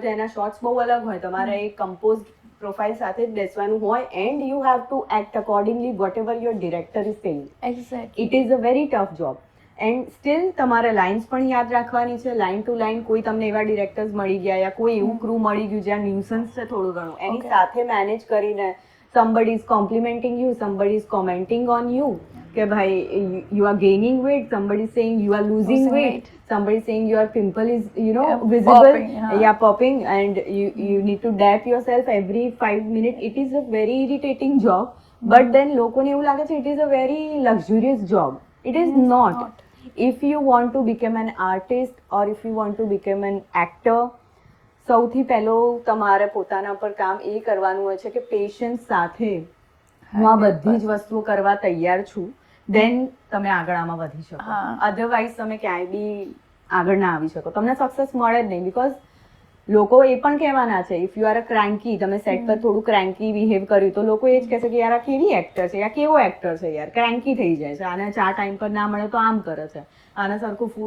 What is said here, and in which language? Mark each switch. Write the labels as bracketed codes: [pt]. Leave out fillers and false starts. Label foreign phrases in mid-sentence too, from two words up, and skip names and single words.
[gu] તો એના શોર્ટ્સ બહુ અલગ હોય તમારે એક કમ્પોઝ પ્રોફાઇલ સાથે જ બેસવાનું હોય [en] and you have to act accordingly what ever your director is saying it is a very tough job and still [gu] તમારે લાઇન્સ પણ યાદ રાખવાની છે [en] line to line [gu] કોઈ તમને એવા ડિરેક્ટર્સ મળી ગયા યા કોઈ એવું ક્રૂ મળી ગયું જ્યાં ન્યુસન્સ છે થોડું ઘણું એની સાથે મેનેજ કરીને [en] somebody is complimenting you somebody is commenting on you [gu] કે ભાઈ [en] you are gaining weight, somebody saying you are losing Losing weight, weight. somebody saying your pimple is Yeah, visible, popping, yeah. popping, and you need to dap yourself every 5 minutes. It is a very irritating job, but then [gu] લોકોને એવું લાગે છે [en] it is a very luxurious job. It is not. If you want to become an artist or if you want to become an actor, [gu] સૌથી પહેલો તમારે પોતાના પર કામ એ કરવાનું હોય છે કે પેશન્સ સાથે હું આ બધી જ વસ્તુઓ કરવા તૈયાર છું, દેન તમે આગળ આમાં વધી શકો. અધરવાઇઝ તમે ક્યાંય બી આગળ ના આવી શકો, તમને સક્સેસ મળે જ નહીં. બીકોઝ લોકો એ પણ કહેવાના છે [en] if you are a cranky, [gu] તમે સેટ પર થોડું [en] cranky behave [gu] કર્યું તો લોકો એ જ કહેશે કે યાર આ કેવી એક્ટર છે, યા કેવો એક્ટર છે, યાર ક્રેન્કી થઈ જાય છે, આને ચા ટાઈમ પર ના મળે તો આમ કરે છે, આને સરખું ફૂડ.